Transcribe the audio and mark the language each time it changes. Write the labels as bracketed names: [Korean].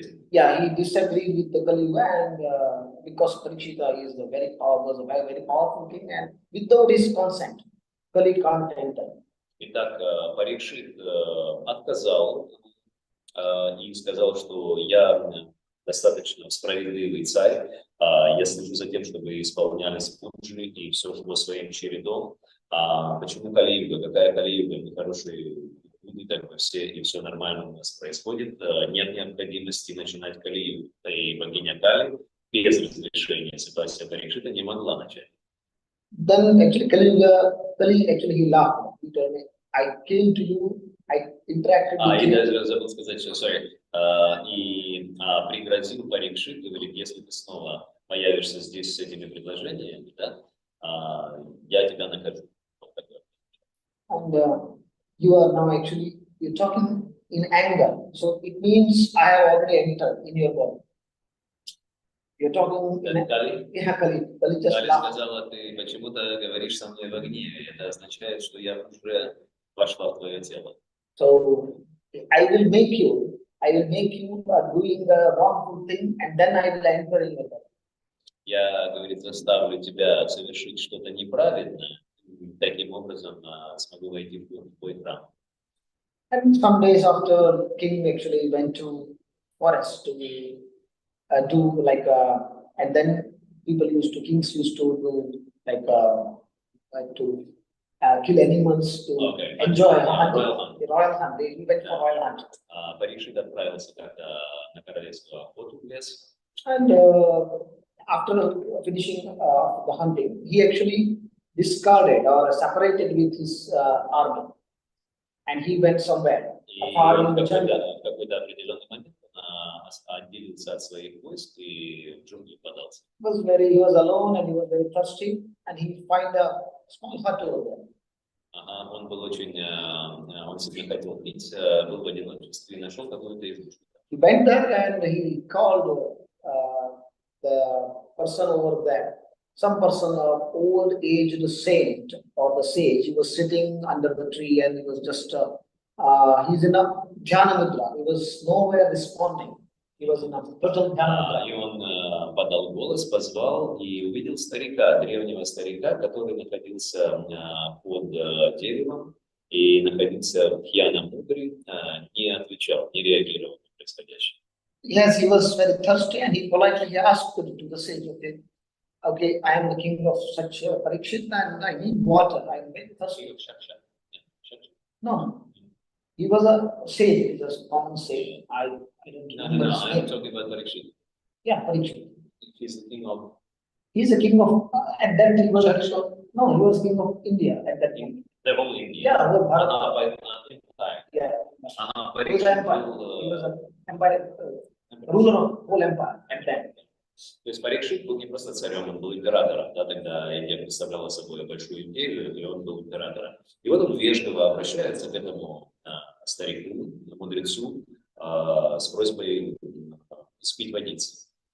[English] Yeah, he disagreed with the Kali Yuga, and because Parikshita is was a very powerful king, and without his consent, Kali can't enter. [Russian] Итак, Парикшит отказал и сказал, что я достаточно справедливый царь, я слежу за тем, чтобы исполнялись пуджи и все шло своим чередом. Почему Кали-юга? Какая Кали-юга? Мы хорошие люди, так бы все, и все нормально у нас происходит. Нет необходимости начинать Кали-югу. И богиня Кали без разрешения согласия Парикшита не могла начать. [English] Then actually Kali actually he laughed. He told me, I came to you, I interacted with you. [Russian] Я даже забыл сказать, что и пригрозил Парикшит, говорит, если ты снова появишься здесь с этими предложениями, да, я тебя накажу. [English] And you are now you're talking in anger. So it means I have already entered in your world. You're talking in [Russian] Кали? [English] Kali just [Russian] Кали [English] laughed. [Russian] сказала, ты почему-то говоришь со мной в гневе. Это означает, что я уже вошла в твое тело. [English] So I will make you doing the wrongful thing, and then I will enter in your world. [Russian] Я, говорит, заставлю тебя совершить что-то неправильное, таким образом смогу войти в твой храм. [English] And some days after, king actually went to forest to do like and then kings used to do like to kill animals to enjoy hunting, royal hunt. He went for royal hunt. [Russian] Парикшит отправился как-то на королевскую охоту в лес. [English] And after finishing the hunting, he actually discarded or separated with his army, and he went somewhere. [Russian] И в какой-то определенный момент отделился от своих войск и в джунгли подался. [English] He was alone and he was very thirsty, and he found a small hut over there. [Russian] Он был очень, он себе хотел пить, был в одиночестве и нашел какую-то избушку. [English] He went there and he called the person over there. Some person of old age, the saint or the sage, he was sitting under the tree and he was just, he's in a jhana mudra. He was nowhere responding. He was in a total jhana mudra. [Russian] И он подал голос, позвал и увидел старика, древнего старика, который находился под деревом и находился в jhana мудре, не отвечал, не реагировал на происходящее. [English] Yes, he was very thirsty and he politely asked to the sage, okay, I am the king of such Parikshit and I need water. I am very thirsty. No, he was a sage, he was a common sage. I don't remember his name. I'm talking about Parikshit. Yeah, Parikshit. He's the king of. He's the king of at that time. He was king of India at that time. The whole India. Yeah, whole Bharat. Yeah. Yeah. He was an empire. ruler of whole empire at that. [Russian] То есть Парикшит был не просто царем, он был императором. Да, тогда Индия представляла собой большую империю, и он был императором. И вот он вежливо обращается к этому старику, мудрецу, с просьбой испить водицы.